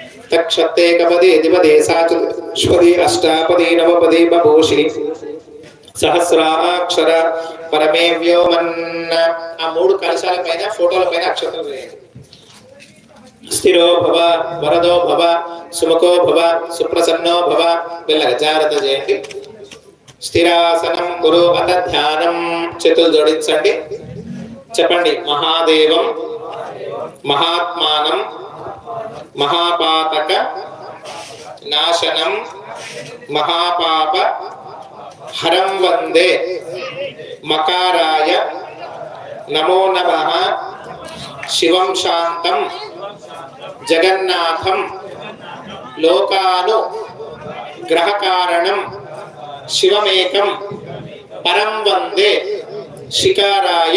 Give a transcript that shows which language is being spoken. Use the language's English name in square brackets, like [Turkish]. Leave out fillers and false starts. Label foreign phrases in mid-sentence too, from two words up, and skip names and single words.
[Sanskrit] तक्षत्तेकपदे द्विपदे साचुष्पदे अष्टापदे नवपदे बभूषि सहस्राक्षर परमे व्योमन् आ [Telugu] मूడు కలశాల పైన ఫోటోల పైన అక్షరాలు వేయండి [Sanskrit] स्थिरो भव वरदो भव सुमुखो भव सुप्रसन्नो भव [Telugu] మెల్లగా జాగ్రత్త చేయండి [Sanskrit] స్థిరాసనం గురు అత [Telugu] ధ్యానం చేతులు జోడించండి చెప్పండి మహాదేవం [Sanskrit] మహాత్మానం మహాపాతక నాశనం మహాపాప హరం వందే మకారాయ నమో నమః శివం శాంతం జగన్నాథం లోకాను గ్రహకారణం శివమేకం పరం వందే శికారాయ